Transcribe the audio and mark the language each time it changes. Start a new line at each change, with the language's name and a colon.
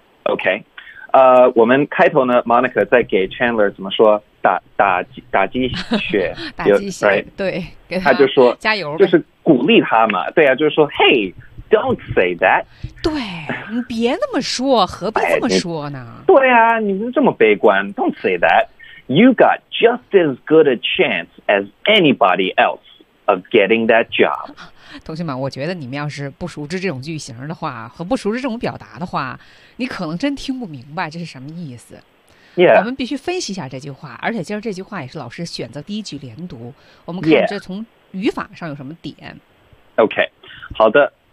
Chinese: OK， 我们开头呢 ，Monica 在给 Chandler 怎么说？打鸡血，打鸡血，
English: right?
Chinese: 对，给他就说加油，就是鼓励他嘛。对啊，就是说 ，
English: Hey， don't say that。
Chinese: 对，你别那么说，何必这么说呢？对啊，你们这么悲观 ，
English: don't say that。 You got just as good a chance as anybody else of getting that job.
Chinese: 同学们，我觉得你们要是不熟知这种句型的话，和不熟知这种表达的话，你可能真听不明白这是什么意思。
English: Yeah.
Chinese: 我们必须分析一下这句话，而且今儿这句话也是老师选择第一句连读。我们看这从语法上有什么点。
English: Yeah. OK，
Chinese: 好的。